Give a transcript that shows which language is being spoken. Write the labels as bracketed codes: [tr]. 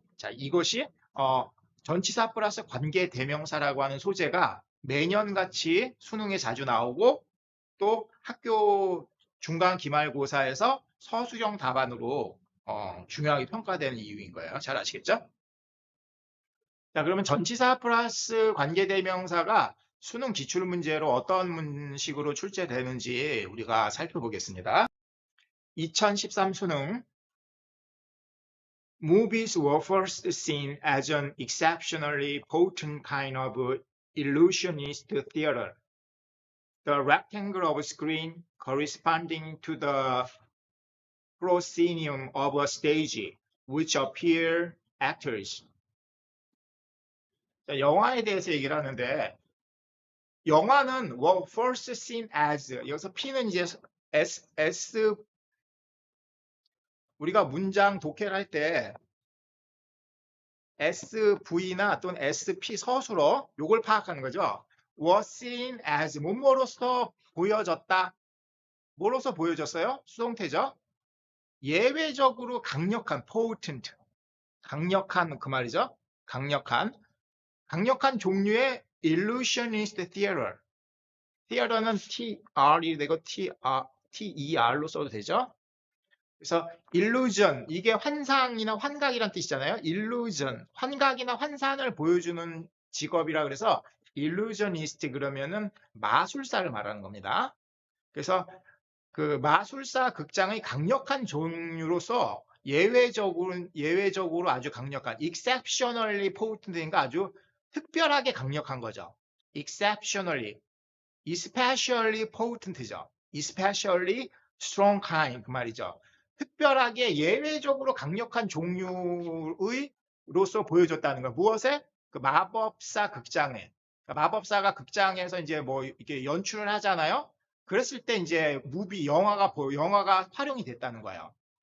[ko] 자, 이것이 전치사 플러스 관계대명사라고 하는 소재가 매년같이 수능에 자주 나오고 또 학교 중간 기말고사에서 서술형 답안으로 중요하게 평가되는 이유인 거예요. 잘 아시겠죠? 자, 그러면 전치사 플러스 관계대명사가 수능 기출문제로 어떤 식으로 출제되는지 우리가 살펴보겠습니다. [en] 2013 [ko] 수능 [en] Movies were first seen as an exceptionally potent kind of illusionist theater. The rectangle of screen corresponding to the proscenium of a stage, which appear actors. [ko] 자, 영화에 대해서 얘기를 하는데 영화는 [en] were first seen as [ko] 여기서 P는 이제 S 우리가 문장 독해를 할 때 SV나 또는 SP 서술어 요걸 파악하는 거죠. was seen as 뭐뭐로서 보여졌다. 뭐로서 보여졌어요? 수동태죠. 예외적으로 강력한 potent 강력한 그 말이죠. 강력한 종류의 [en] illusionist theater. [ko] theater는 TR이 되고 TER로 써도 되죠. 그래서 illusion 이게 환상이나 환각이란 뜻이잖아요. illusion 환각이나 환상을 보여주는 직업이라 그래서 illusionist 그러면은 마술사를 말하는 겁니다. 그래서 그 마술사 극장의 강력한 종류로서 예외적으로 아주 강력한 [en] exceptionally potent [ko] 인가 아주 특별하게 강력한 거죠. [en] exceptionally, especially potent죠. especially strong kind [ko] 그 말이죠. 특별하게 예외적으로 강력한 종류의로서 보여줬다는 거. 무엇에? 그 마법사 극장에. 그러니까 마법사가 극장에서 이제 뭐 이렇게 연출을 하잖아요. 그랬을 때 이제 영화가 활용이 됐다는 거예요.